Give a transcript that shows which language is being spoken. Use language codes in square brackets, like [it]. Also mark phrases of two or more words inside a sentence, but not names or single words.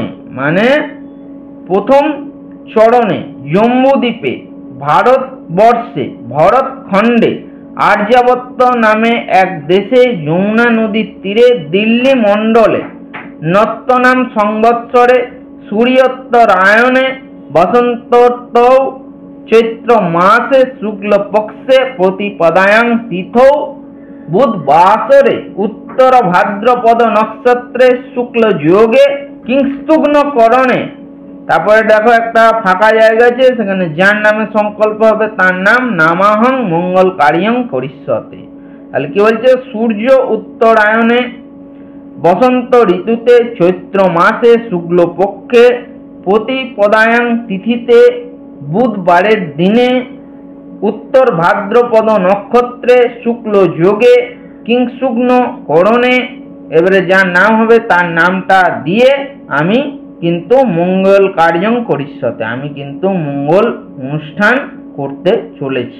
[bn] মানে প্রথম চরণে জম্বুদ্বীপে ভারতবর্ষে ভরতখণ্ডে আর্যাবর্ত নামে এক দেশে যমুনা নদীর তীরে দিল্লি মণ্ডলে নত্তনাম সংবৎসরে [sa] सूर्योत्तरायणे बसंतोत्तौ चैत्र मासे शुक्ल पक्षे प्रतिपदायां तिथौ बुधवासरे उत्तर भाद्रपद नक्षत्रे शुक्ल যোগে কিংস্তুগ্ন করণে। [bn] তারপরে দেখো একটা ফাঁকা জায়গা আছে, সেখানে যার নামে সংকল্প হবে তার নাম [sa] নামাহং মঙ্গলকারিয়ং করিষ্যতে। [bn] তাহলে কি বলছে, সূর্য উত্তরায়ণে বসন্ত ঋতুতে চৈত্র মাসে শুক্ল পক্ষে প্রতিপদায়াং তিথিতে বুধবারের দিনে উত্তর ভাদ্রপদ নক্ষত্রে শুক্ল যোগে কিংশুগ্ন করণে, এবারে যার নাম হবে তার নামটা দিয়ে আমি কিন্তু [sa] মঙ্গল কার্যং করিষ্যতে, [bn] আমি কিন্তু মঙ্গল অনুষ্ঠান করতে চলেছি।